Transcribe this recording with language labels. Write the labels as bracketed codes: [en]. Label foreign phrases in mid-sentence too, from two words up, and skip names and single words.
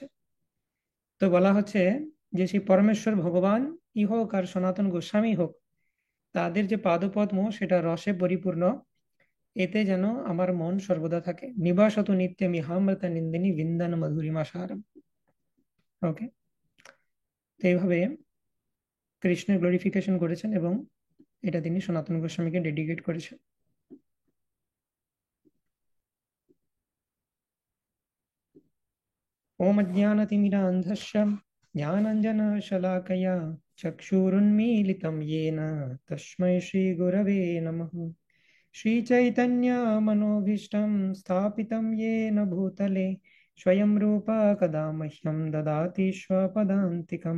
[bn] তো বলা হচ্ছে যে সেই পরমেশ্বর ভগবান ই হোক আর সনাতন গোস্বামী হোক, তাদের যে পাদপদ্ম সেটা রসে পরিপূর্ণ, এতে যেন আমার মন সর্বদা থাকে। [sa] নিবাসত নিত্যম ইহামৃত নিন্দিনী বিন্দান মধুরিমা সারম। [bn] ওকে, তো এইভাবে কৃষ্ণের গ্লোরিফিকেশন করেছেন এবং এটা তিনি সনাতন গোস্বামীকে ডেডিকেট করেছেন। [sa] ओम अज्ञानतिमिरान्धस्य ज्ञानाञ्जनशलाकया चक्षुरुन्मीलितं येन तस्मै श्रीगुरवे नमः। श्रीचैतन्यमनोभीष्टं स्थापितं येन भूतले स्वयं रूप कदा मह्यं ददाति स्वपदान्तिकं।